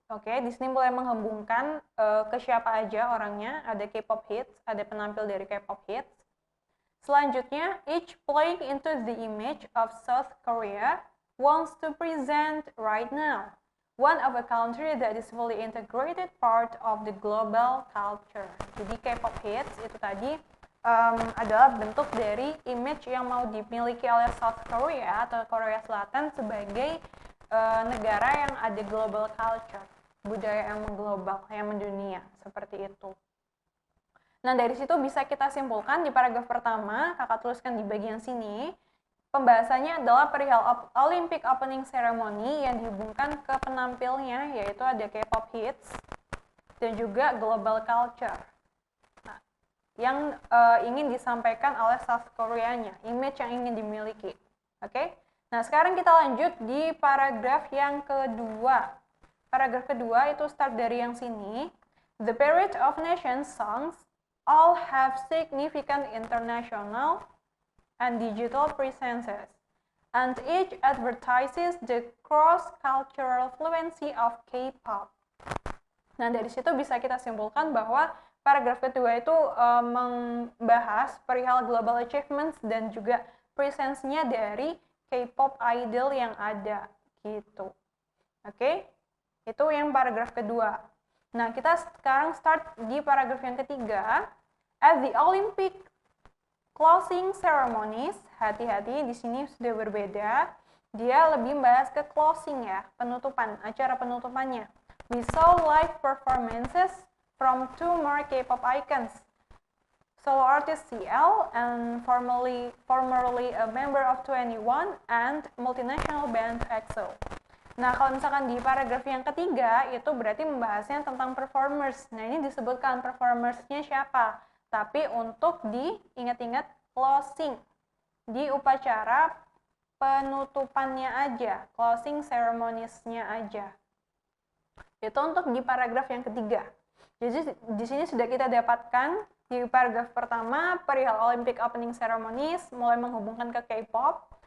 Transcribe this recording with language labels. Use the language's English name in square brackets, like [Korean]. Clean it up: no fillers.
[Indonesian] Oke, di sini mulai menghubungkan ke siapa aja orangnya. Ada K-pop hits, ada penampil dari K-pop hits. Selanjutnya, [English] each playing into the image of South Korea wants to present right now one of a country that is fully integrated part of the global culture. [Indonesian] Jadi K-pop hits itu tadi adalah bentuk dari image yang mau dimiliki oleh South Korea atau Korea Selatan sebagai negara yang ada [English] global culture, [Indonesian] budaya yang mengglobal, yang mendunia, seperti itu. Nah, dari situ bisa kita simpulkan di paragraf pertama, kakak tuliskan di bagian sini, pembahasannya adalah perihal Olympic Opening Ceremony yang dihubungkan ke penampilnya, yaitu ada K-pop hits dan juga [English] global culture. [Indonesian] Nah, yang ingin disampaikan oleh South Korea-nya, image yang ingin dimiliki. Oke? Nah, sekarang kita lanjut di paragraf yang kedua. Paragraf kedua itu start dari yang sini. [English] The Parade of Nations songs all have significant international and digital presences, and each advertises the cross-cultural fluency of K-pop. [Indonesian] Nah, dari situ bisa kita simpulkan bahwa paragraf kedua itu membahas perihal [English] global achievements [Indonesian] dan juga presence-nya dari K-pop idol yang ada, gitu. Oke? Itu yang paragraf kedua. Nah, kita sekarang start di paragraf yang ketiga. [English] At the Olympic closing ceremonies, [Indonesian] hati-hati di sini sudah berbeda. Dia lebih membahas ke closing ya, penutupan, acara penutupannya. [English] We saw live performances from two more K-pop icons. Solo artist CL and formerly a member of 21 and multinational band EXO. [Indonesian] Nah, kalau misalkan di paragraf yang ketiga, itu berarti membahasnya tentang performers. Nah, ini disebutkan performersnya siapa. Tapi untuk diingat-ingat closing, di upacara penutupannya aja, closing ceremonies-nya aja. Itu untuk di paragraf yang ketiga. Jadi, di sini sudah kita dapatkan di paragraf pertama, perihal Olympic Opening Ceremonies, mulai menghubungkan ke K-pop.